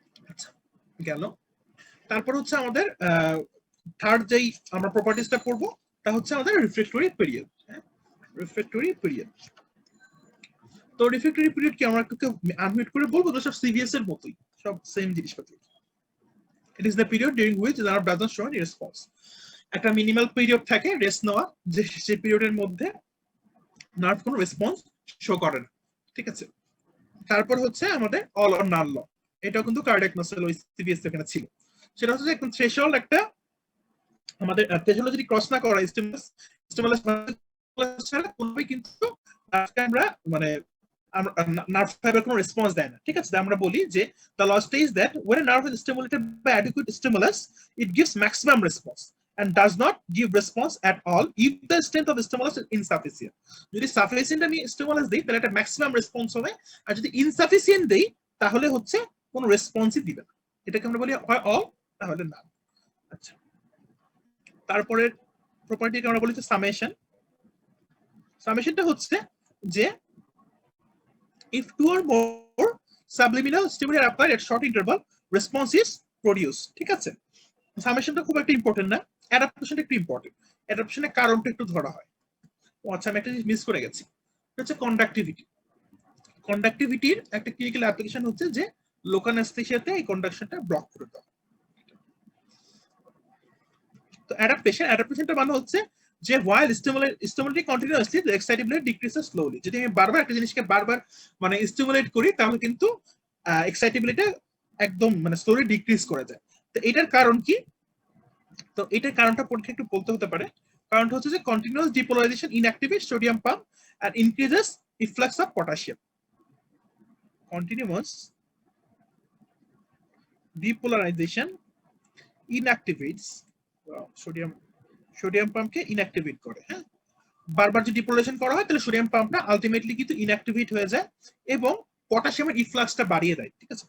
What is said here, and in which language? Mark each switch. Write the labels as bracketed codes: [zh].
[bn] আচ্ছা, গেল। তারপর হচ্ছে আমাদের থার্ড যেই আমরা প্রপার্টিসটা পড়বো তা হচ্ছে আমাদের রিফ্লেক্টরি পিরিয়ড। রিফ্লেক্টরি পিরিয়ড। তো রিফ্লেক্টরি পিরিয়ড কি আমরা একটু আনমিউট করে বলবো? তো সব সিভিএস এর মতোই, সব সেম জিনিসপত্র। [en] It is the period during which the nerve does not show any response. [bn] একটা মিনিমাল পিরিয়ড থাকে রেস্ট নেওয়া, যে সেই পিরিয়ডের মধ্যে নার্ভ কোনো রেসপন্স শো করে না, ঠিক আছে। তারপর হচ্ছে আমাদের অল অর নাল ল, এটাও কিন্তু কার্ডিয়াক মাসল ওই সিভিএস এখানে ছিল। সেটা হচ্ছে একদম থ্রেশহোল্ড, একটা আমাদের থ্রেশহোল্ড যদি ক্রস না করা স্টিমুলাস স্টিমুলাস ছাড়া কোনোভাবেই কিন্তু আমরা মানে নার্ভ ফাইবার কোনো রেসপন্স দেয় না, ঠিক আছে। আমরা বলি যে [en] the law states that when a nerve is stimulated by adequate stimulus it gives maximum response and does not give response at all if the strength of the stimulus is insufficient. [bn] যদি sufficient আমি stimulus দেই তাহলে একটা maximum response হবে, আর যদি insufficient দেই তাহলে হচ্ছে কোনো রেসপন্সই দিবে না। এটাকে আমরা বলি হয় অল তাহলে না। আচ্ছা, তারপরে প্রপার্টিকে আমরা বলি যে সামেশন। সামেশনটা হচ্ছে যে [en] if two or more subliminal stimuli are applied at short interval response is produced, [bn] ঠিক আছে। সামেশনটা খুব একটা ইম্পর্টেন্ট না, অ্যাডাপটেশনটা একটু ইম্পর্টেন্ট। অ্যাডাপটেশনের কারণটা একটু ধরা হয়। আচ্ছা, আমি একটা জিনিস মিস করে গেছি, এটা হচ্ছে কন্ডাক্টিভিটি। কন্ডাক্টিভিটির একটা ক্লিনিক্যাল অ্যাপ্লিকেশন হচ্ছে যে লোকাল অ্যানেস্থেসিয়াতে এই কন্ডাকশনটা ব্লক করে দেওয়া। তো অ্যাডাপটেশনটা মানে হচ্ছে যে [en] while stimulating continuously the excitability decreases slowly. [bn] যদি আমি বারবার একটা জিনিসকে বারবার মানে স্টিমুলেট করি তাহলে কিন্তু এক্সাইটেবিলিটি একদম মানে স্লোলি ডিক্রিজ করে যায়। তো এটার কারণ কি? তো এটার কারণটা পরীক্ষা একটু বলতে হতে পারে। কারণটা হচ্ছে যে continuous depolarisation [en] inactivates sodium pump and increases efflux of potassium. Continuous depolarization inactivates [bn] sodium পাম্পকে inactivate করে। হ্যাঁ, বারবার যদি ডিপোলারাইজেশন করা হয় তাহলে সোডিয়াম পাম্পটা আলটিমেটলি কিন্তু ইনঅ্যাক্টিভেট হয়ে যায় এবং পটাশিয়ামের ইফ্লাক্সটা বাড়িয়ে দেয়, ঠিক আছে।